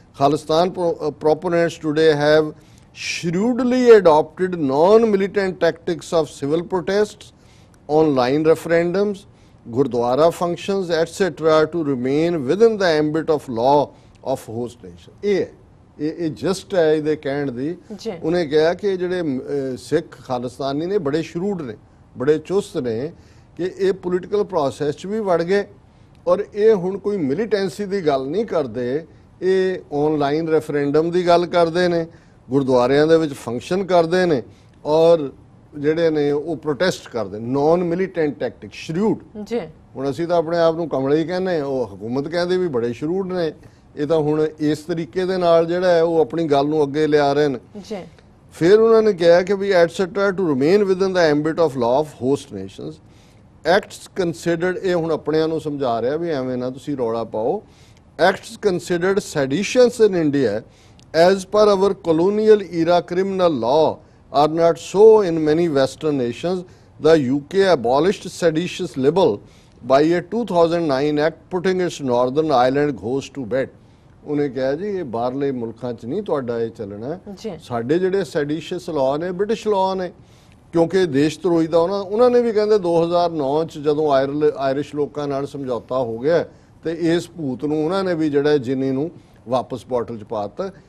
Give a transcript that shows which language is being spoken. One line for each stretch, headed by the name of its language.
English: Khalistan proponents today have shrewdly adopted non-militant tactics of civil protests, online referendums, Gurdwara functions, etc. to remain within the ambit of law of host nation।
Punjabi: ਇਹ just ਹੈ ਇਹਦੇ ਕਹਿਣ ਦੀ। ਉਹਨੇ ਕਿਹਾ ਕਿ ਜਿਹੜੇ ਸਿੱਖ ਖਾਲਿਸਤਾਨੀ ਨੇ ਬੜੇ ਸ਼ਰੂਡ ਨੇ, ਬੜੇ ਚੁਸਤ ਨੇ ਕਿ ਇਹ ਪੋਲੀਟੀਕਲ ਪ੍ਰੋਸੈਸ 'ਚ ਵੀ ਵੜ ਗਏ ਔਰ ਇਹ ਹੁਣ ਕੋਈ ਮਿਲੀਟੈਂਸੀ ਦੀ ਗੱਲ ਨਹੀਂ ਕਰਦੇ, ਇਹ ਆਨਲਾਈਨ ਰੈਫਰੈਂਡਮ ਦੀ ਗੱਲ ਕਰਦੇ ਨੇ, ਗੁਰਦੁਆਰਿਆਂ ਦੇ ਵਿੱਚ ਫੰਕਸ਼ਨ ਕਰਦੇ ਨੇ ਔਰ ਜਿਹੜੇ ਨੇ ਉਹ ਪ੍ਰੋਟੈਸਟ ਕਰਦੇ, ਨਾਨ ਮਿਲੀਟੈਂਟ ਟੈਕਟਿਕ, ਸ਼ਰੂਡ। ਹੁਣ ਅਸੀਂ ਤਾਂ ਆਪਣੇ ਆਪ ਨੂੰ ਕਮਲੇ ਹੀ ਕਹਿੰਦੇ, ਉਹ ਹਕੂਮਤ ਕਹਿੰਦੇ ਵੀ ਬੜੇ ਸ਼ਰੂਡ ਨੇ। ਇਹ ਤਾਂ ਹੁਣ ਇਸ ਤਰੀਕੇ ਦੇ ਨਾਲ ਜਿਹੜਾ ਹੈ ਉਹ ਆਪਣੀ ਗੱਲ ਨੂੰ ਅੱਗੇ ਲਿਆ ਰਹੇ ਨੇ। ਫਿਰ ਉਹਨਾਂ ਨੇ ਕਿਹਾ ਕਿ ਵੀ
English: Etcetera to remain within the ambit of law of host nations acts considered.
Punjabi: ਇਹ ਹੁਣ ਆਪਣਿਆਂ ਨੂੰ ਸਮਝਾ ਰਿਹਾ ਵੀ ਐਵੇਂ ਨਾ ਤੁਸੀਂ ਰੌਲਾ ਪਾਓ।
English: Acts considered seditious in India as per our colonial era criminal law are not so in many western nations। The UK abolished seditious libel by a 2009 act putting its Northern Ireland host to bed।
Punjabi: ਉਹਨੇ ਕਿਹਾ ਜੀ ਇਹ ਬਾਹਰਲੇ ਮੁਲਕਾਂ 'ਚ ਨਹੀਂ ਤੁਹਾਡਾ ਇਹ ਚੱਲਣਾ, ਸਾਡੇ ਜਿਹੜੇ ਸੈਡੀਸ਼ੀਅਸ ਲਾਅ ਨੇ ਬ੍ਰਿਟਿਸ਼ ਲਾਅ ਨੇ, ਕਿਉਂਕਿ ਦੇਸ਼ ਧਰੋਹੀ ਦਾ ਉਹਨਾਂ ਨੇ ਵੀ ਕਹਿੰਦੇ 2009 'ਚ ਜਦੋਂ ਆਇਰਿਸ਼ ਲੋਕਾਂ ਨਾਲ ਸਮਝੌਤਾ ਹੋ ਗਿਆ ਤੇ ਇਸ ਭੂਤ ਨੂੰ ਉਹਨਾਂ ਨੇ ਵੀ ਜਿਹੜਾ ਜਿੰਨੀ ਨੂੰ ਵਾਪਸ ਬੋਟਲ 'ਚ ਪਾ ਦਿੱਤਾ।